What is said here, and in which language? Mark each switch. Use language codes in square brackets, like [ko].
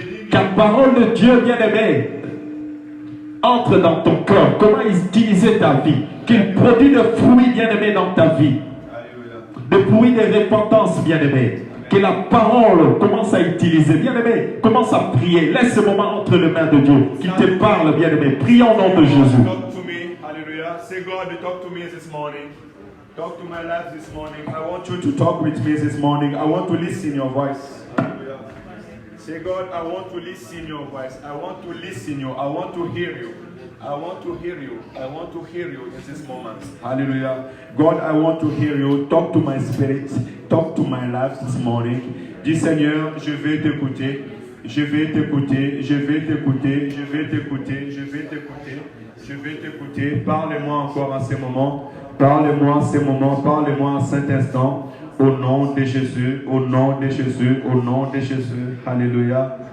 [fr] Car la parole de Dieu, bien-aimé, entre dans ton cœur. Comment utiliser ta vie. Qu'il produit de fruits, bien-aimé, dans ta vie. Des fruits de repentance, bien-aimé. Que la parole commence à utiliser. Bien-aimé, commence à prier. Laisse ce moment entre les mains de Dieu. Qu'il te parle, bien-aimé. Prie au nom de Jésus. [en] Talk to me. Hallelujah. Say, God, talk to me this morning. Talk to my life this morning. I want you to talk with me this morning. I want to listen your voice. Hallelujah. Say, God, I want to listen your voice. I want to listen you. I want to hear you. I want to hear you. I want to hear you in this moment. Hallelujah. God, I want to hear you. Talk to my spirit. Talk to my life this morning. [fr] Dis, Seigneur, je vais t'écouter. Je vais t'écouter. Je vais t'écouter. Je vais t'écouter. Je vais t'écouter. Je vais t'écouter. Parlez-moi encore à ce moment. Parlez-moi en ce moment. Parlez-moi en cet instant. Au nom de Jésus. Au nom de Jésus. Au nom de Jésus. Alléluia.